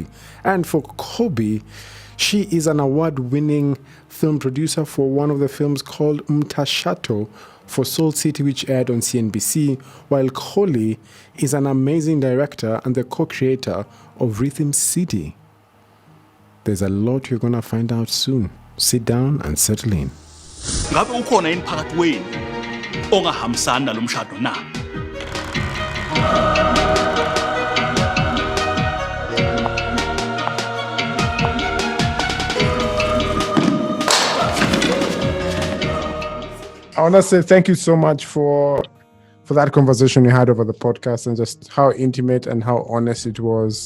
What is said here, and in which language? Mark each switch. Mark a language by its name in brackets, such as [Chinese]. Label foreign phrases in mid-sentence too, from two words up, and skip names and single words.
[English] And for Kobi, she is an award-winning film producer for one of the films called Umtashato for Soul City, which aired on CNBC, while Kholi is an amazing director and the co-creator of Rhythm City. There's a lot you're gonna find out soon. Sit down and settle in. [Zulu] Ngabe ukhona yini phakathi kwenu ongahambisani nalomshado na? [English] I want to say thank you so much for that conversation we had over the podcast and just how intimate and how honest it was.